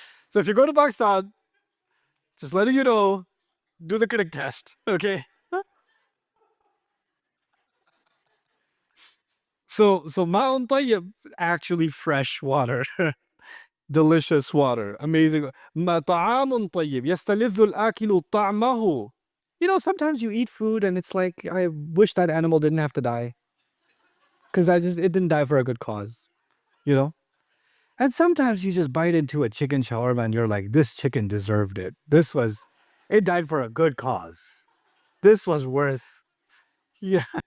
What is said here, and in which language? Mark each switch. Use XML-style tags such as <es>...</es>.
<en>So if you go to Pakistan, just letting you know, Do the critic test. Okay. So ma'un tayyib, actually fresh water. Delicious water. Amazing.</en> <ar>ما طعام طيب يستلذ الآكل طعمه.</ar> <en>You know, sometimes you eat food and it's like, I wish that animal didn't have to die. Because it didn't die for a good cause. You know? And sometimes you just bite into a chicken shawarma and you're like, this chicken deserved it. It died for a good cause. This was worth, yeah.</en>